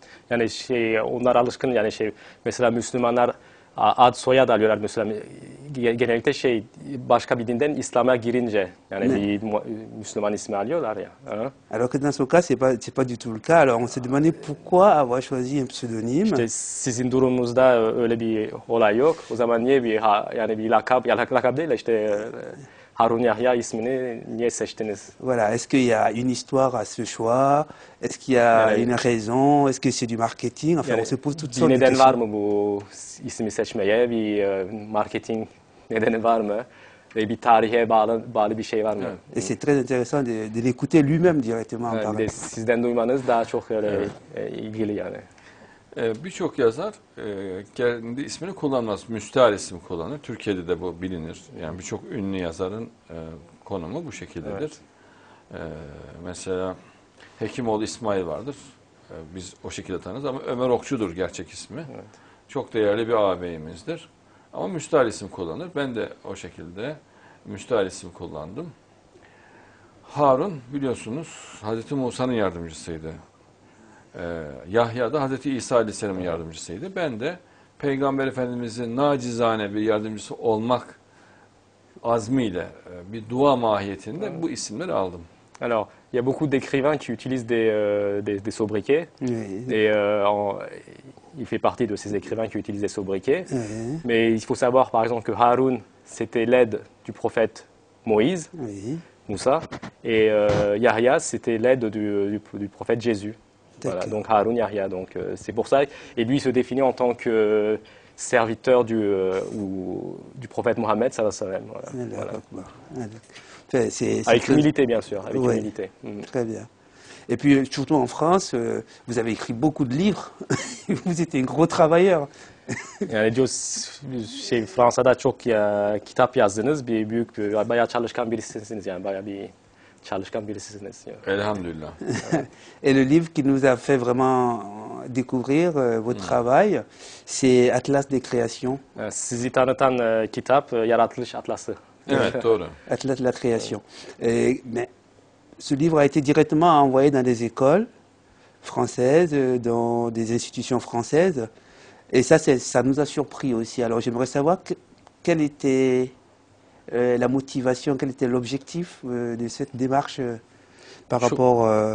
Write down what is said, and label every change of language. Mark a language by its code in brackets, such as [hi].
[tr] Yani onlar alışkın yani mesela Müslümanlar ad soyad alıyorlar mesela genellikle başka bir dinden İslam'a girince yani bir Müslüman ismi alıyorlar ya. Ha? [fr] Alors que dans ce cas, c'est pas du tout le cas. Alors on s'est demandé pourquoi avoir choisi un pseudonyme. [tr] İşte sizin durumunuzda öyle bir olay yok. O zaman niye yani bir lakap değil de işte Harun Yahya ismini niye seçtiniz? [fr] Voilà, est-ce qu'il y a une histoire à ce choix? Est-ce qu'il y a une raison? Est-ce que c'est du marketing? Enfin, [tr] Yani [fr] on se pose toutes [tr] bir [fr] sortes de [tr] neden var [fr] questions. [tr] mı bu ismi seçmeye? Bir marketing nedeni var mı? Ve bir tarihe bağlı bir şey var mı? [fr] Et c'est très intéressant de l'écouter lui-même directement en [tr] Yani bir [fr] parlant. [tr] de sizden duymanız daha çok öyle ilgili yani. Birçok yazar kendi ismini kullanmaz. Müstahar isim kullanır. Türkiye'de de bu bilinir. Yani birçok ünlü yazarın konumu bu şekildedir. Mesela Hekimoğlu İsmail vardır. Biz o şekilde tanırız ama Ömer Okçu'dur gerçek ismi. Evet. Çok değerli bir ağabeyimizdir. Ama müstahar isim kullanır. Ben de o şekilde müstahar isim kullandım. Harun biliyorsunuz Hazreti Musa'nın yardımcısıydı. Yahya da Hazreti İsa Aleyhisselam'ın yardımcısıydı. Ben de Peygamber Efendimiz'in nacizane bir yardımcısı olmak azmiyle bir dua mahiyetinde bu isimleri aldım. [fr] Alors, il y a beaucoup d'écrivains qui utilisent des sobriquets. Oui. Et il fait partie de ces écrivains qui utilisent des sobriquets. Oui. Mais il faut savoir, par exemple, que Haroun, c'était l'aide du prophète Moïse, Oui. Moussa. Et Yahya, c'était l'aide du prophète Jésus. Voilà, D'accord. donc Haroun Yahya. Donc c'est pour ça. Et lui, il se définit en tant que serviteur du prophète Mohammed, sallallahu alayhi wa sallam. Voilà. Voilà. Enfin, c'est Avec très- humilité, bien sûr. Avec Ouais. humilité. Mm. Très bien. Et puis, surtout en France, vous avez écrit beaucoup de livres. Vous étiez un gros travailleur. [tr] Yani diyor Fransa'da çok kitap yazdınız. Bayağı çalışkan birisisiniz yani bayağı bir çalışkan birisisiniz. Yani. Elhamdülillah. [fr] Et le livre qui nous a fait vraiment découvrir votre travail, c'est Atlas des créations. [tr] Sizi tanıtan kitap Yaratılış Atlası. Evet doğru. [fr] Atlas de la création. Mais ce livre a été directement envoyé dans des écoles françaises, dans des institutions françaises. Et ça, ça nous a surpris aussi. Alors j'aimerais savoir quelle était la motivation, quel était l'objectif de cette démarche par rapport